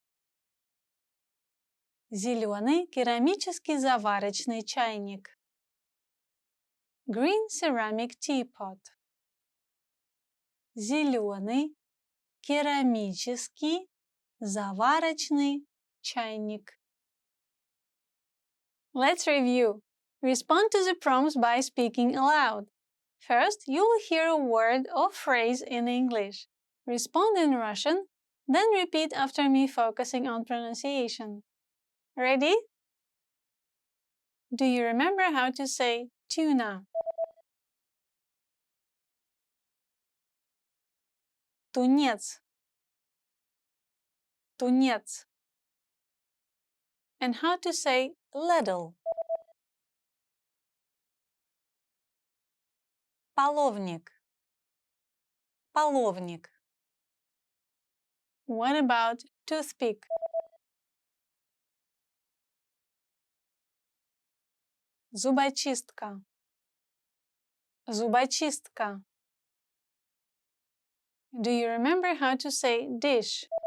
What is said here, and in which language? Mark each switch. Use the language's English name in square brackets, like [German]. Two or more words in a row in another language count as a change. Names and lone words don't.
[Russian] Зеленый керамический заварочный чайник. [English] Green ceramic teapot. [Russian] Зеленый керамический заварочный чайник. [English] Let's review. Respond to the prompts by speaking aloud. First, you will hear a word or phrase in English. Respond in Russian, then repeat after me, focusing on pronunciation. Ready? Do you remember how to say tuna? [Russian] Тунец. Тунец. [English] And how to say ladle? [Russian] Половник. Половник. [English] What about toothpick? [Russian] Зубочистка. Зубочистка. [English] Do you remember how to say dish?